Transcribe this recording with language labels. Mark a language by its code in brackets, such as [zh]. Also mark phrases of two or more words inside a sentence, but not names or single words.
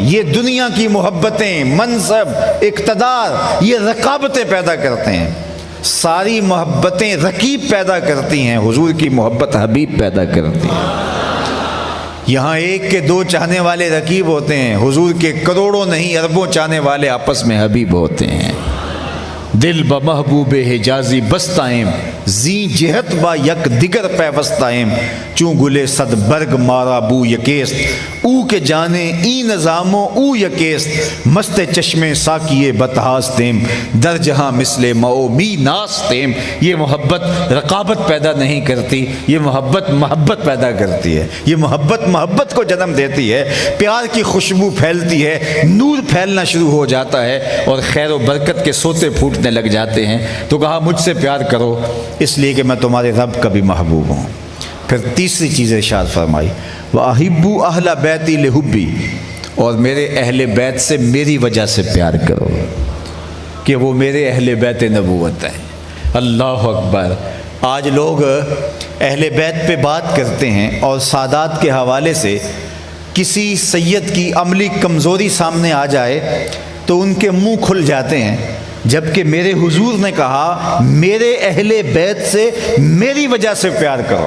[ur] یہ دنیا کی محبتیں، منصب، اقتدار، یہ رقابتیں پیدا کرتے ہیں۔ ساری محبتیں رقیب پیدا کرتی ہیں، حضور کی محبت حبیب پیدا کرتی ہے۔ یہاں ایک کے دو چاہنے والے رقیب ہوتے ہیں، حضور کے کروڑوں نہیں اربوں چاہنے والے آپس میں حبیب ہوتے ہیں۔ [fa] دل با محبوب حجازی بستائیں، زی جہت با یک دیگر پیوستائیں، چوں گلے صد برگ مارا بو یکیست، او کے جانے ای نظاموں او یکیست، مست چشمے ساکیے بتہاستیم، در جہاں مثل مئو می ناستیم۔ [ur] یہ محبت رقابت پیدا نہیں کرتی، یہ محبت محبت پیدا کرتی ہے۔ یہ محبت محبت کو جنم دیتی ہے، پیار کی خوشبو پھیلتی ہے، نور پھیلنا شروع ہو جاتا ہے، اور خیر و برکت کے سوتے پھوٹنے لگ جاتے ہیں۔ تو کہا، مجھ سے پیار کرو اس لیے کہ میں تمہارے رب کا بھی محبوب ہوں۔ پھر تیسری چیز ارشاد فرمائی، [ar] وَأَحِبُّ أَهْلَ بَيْتِي لِحُبِّي، [ur] اور میرے اہل بیت سے میری وجہ سے پیار کرو کہ وہ میرے اہل بیت نبوت ہیں۔ [ar] اللہ اکبر! [ur] آج لوگ اہل بیت پہ بات کرتے ہیں، اور سادات کے حوالے سے کسی سید کی عملی کمزوری سامنے آ جائے تو ان کے منہ کھل جاتے ہیں، جبکہ میرے حضور نے کہا میرے اہل بیت سے میری وجہ سے پیار کرو۔